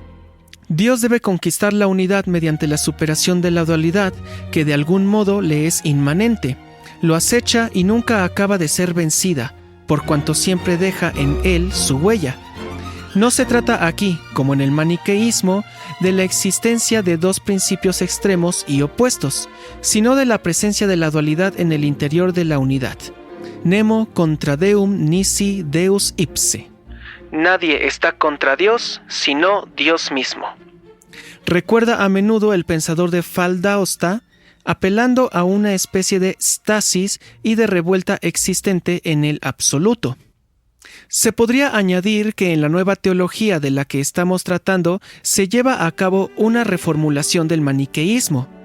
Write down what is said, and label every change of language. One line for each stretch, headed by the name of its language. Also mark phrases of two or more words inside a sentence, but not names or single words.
Spanish: Dios debe conquistar la unidad mediante la superación de la dualidad, que de algún modo le es inmanente, lo acecha y nunca acaba de ser vencida, por cuanto siempre deja en él su huella. No se trata aquí, como en el maniqueísmo, de la existencia de dos principios extremos y opuestos, sino de la presencia de la dualidad en el interior de la unidad.
Latin: Nemo contra Deum nisi Deus ipse.
Spanish: Nadie está contra Dios, sino Dios mismo. Recuerda a menudo el pensador de Fall d'Aosta, apelando a una especie de stasis y de revuelta existente en el absoluto. Se podría añadir que en la nueva teología de la que estamos tratando se lleva a cabo una reformulación del maniqueísmo.